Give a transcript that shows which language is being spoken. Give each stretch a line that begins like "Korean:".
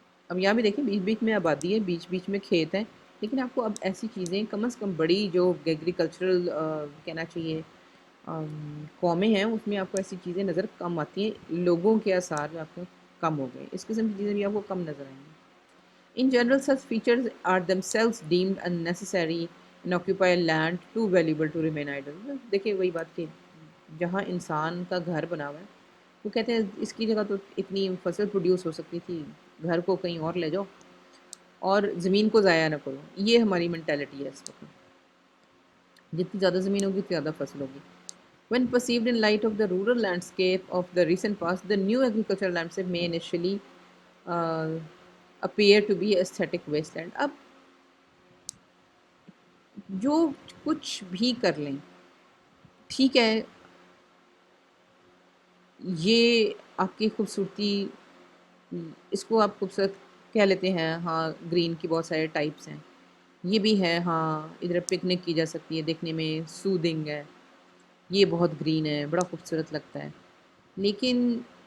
Urdu: اب یہاں بھی دیکھیں بیچ بیچ میں آبادی ہے, بیچ بیچ میں کھیت ہیں, لیکن آپ کو اب ایسی چیزیں کم از کم بڑی جو ایگریکلچرل کہنا چاہیے قومیں ہیں اس میں آپ کو ایسی چیزیں نظر کم آتی ہیں, لوگوں کے آثار آپ کو کم ہو گئے, اس قسم کی چیزیں بھی آپ کو کم نظر آئیں گی.
English: In general, such features are themselves deemed unnecessary and occupy land too valuable to remain idle.
Urdu: دیکھیں وہی بات کہ جہاں انسان کا گھر بنا ہوا ہے وہ کہتے ہیں اس کی جگہ تو اتنی فصل پروڈیوس ہو سکتی تھی, گھر کو کہیں اور لے جاؤ اور زمین کو ضائع نہ کرو. یہ ہماری مینٹیلٹی ہے اس وقت, جتنی زیادہ زمین ہوگی اتنی زیادہ فصل ہوگی.
English: When perceived in light of the rural landscape of the recent past, the new agricultural landscape may initially uh, appear to be aesthetic wasteland.
Urdu: اب جو کچھ بھی کر لیں ٹھیک ہے, یہ آپ کی خوبصورتی, اس کو آپ خوبصورت کہہ لیتے ہیں, ہاں گرین کی بہت سارے ٹائپس ہیں, یہ بھی ہے, ہاں ادھر پکنک کی جا سکتی ہے, دیکھنے میں سودنگ ہے, یہ بہت گرین ہے, بڑا خوبصورت لگتا ہے, لیکن